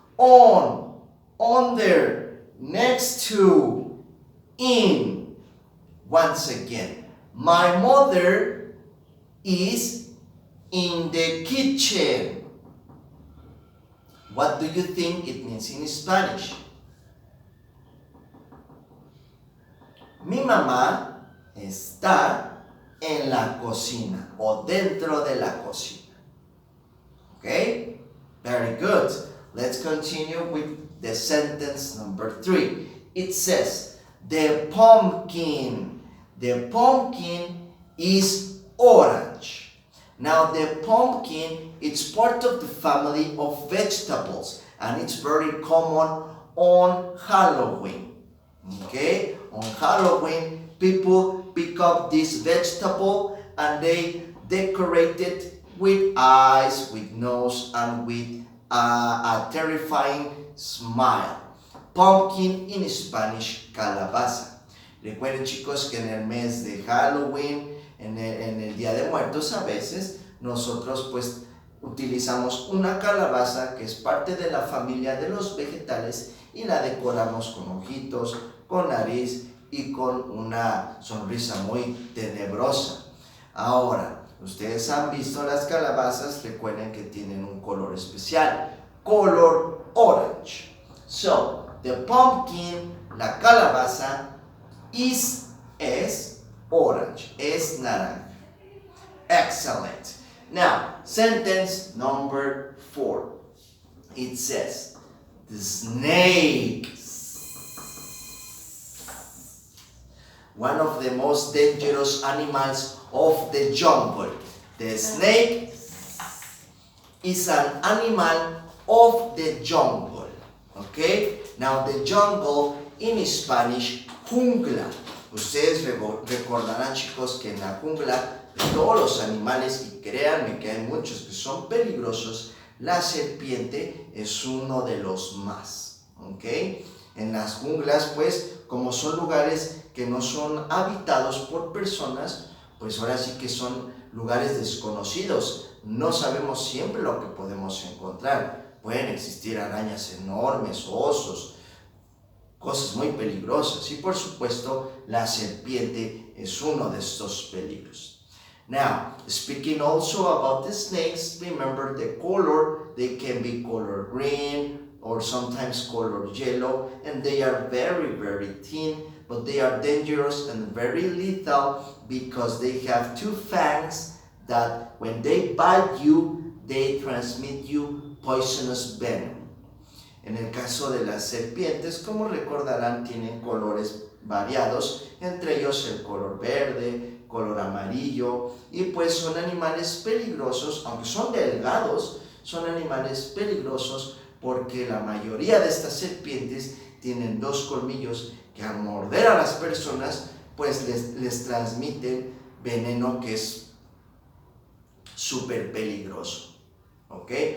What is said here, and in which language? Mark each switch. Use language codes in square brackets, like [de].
[en] On, under, next to, in. Once again, my mother is in the kitchen. What do you think it means in Spanish? [es] Mi mamá está en la cocina o dentro de la cocina. [en] Okay? Very good. Let's continue with the sentence number 3. It says, the pumpkin. The pumpkin is orange. Now the pumpkin is part of the family of vegetables and it's very common on Halloween. Okay? On Halloween, people pick up this vegetable and they decorate it with eyes, with nose, and with a terrifying smile. Pumpkin in Spanish, calabaza. [es] Recuerden, chicos, que en el mes de Halloween, en el Día de Muertos, a veces nosotros pues utilizamos una calabaza que es parte de la familia de los vegetales y la decoramos con ojitos, con nariz y con una sonrisa muy tenebrosa. Ahora, ustedes han visto las calabazas, recuerden que tienen un color especial, color orange. [en] So, the pumpkin, [es] la calabaza, [en] is orange, [es] es naranja. [en] Excellent. Now, sentence number 4. It says, the snake. One of the most dangerous animals of the jungle. The snake is an animal of the jungle. Okay? Now, the jungle in Spanish, jungla. [es] Ustedes recordarán, chicos, que en la jungla de todos los animales, y créanme que hay muchos que son peligrosos, la serpiente es uno de los más. ¿Ok? En las junglas, pues, como son lugares que no son habitados por personas, pues ahora sí que son lugares desconocidos. No sabemos siempre lo que podemos encontrar. Pueden existir arañas enormes, osos, cosas muy peligrosas. Y por supuesto, la serpiente es uno de estos peligros. [en] Now, speaking also about the snakes, remember the color. They can be color green or sometimes color yellow, and they are very, very thin, but they are dangerous and very lethal because they have 2 fangs that when they bite you, they transmit you poisonous venom. [es] En el caso de las serpientes, como recordarán, tienen colores variados, entre ellos el color verde, color amarillo, y pues son animales peligrosos, aunque son delgados, son animales peligrosos porque la mayoría de estas serpientes tienen 2 colmillos que al morder a las personas, pues les transmiten veneno que es súper peligroso. ¿Ok?